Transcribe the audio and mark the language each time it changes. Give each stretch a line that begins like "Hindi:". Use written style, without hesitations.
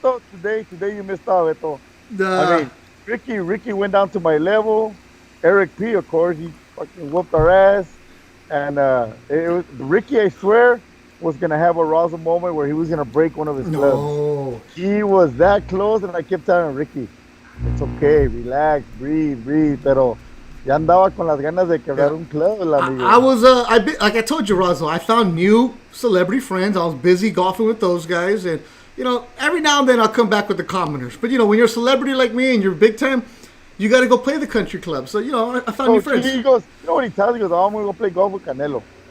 English: Beto, today you missed out, Beto. I mean, Ricky went down to my level. Eric P, of course, he fucking whooped our ass. And it was Ricky, I swear, was gonna have a Razo moment where he was gonna break one of his clubs. He was that close, and I kept telling Ricky, "It's okay, relax, breathe."
Spanish: Pero ya andaba con las ganas de quebrar un club, el amigo.
English: I was like I told you, Razo, I found new celebrity friends. I was busy golfing with those guys, and every now and then I'll come back with the commoners. But when you're a celebrity like me and you're big time, you got to go play the country club. So I found new friends. He goes, you know what he tells me? He goes, "Oh, I'm gonna go play golf with Canelo."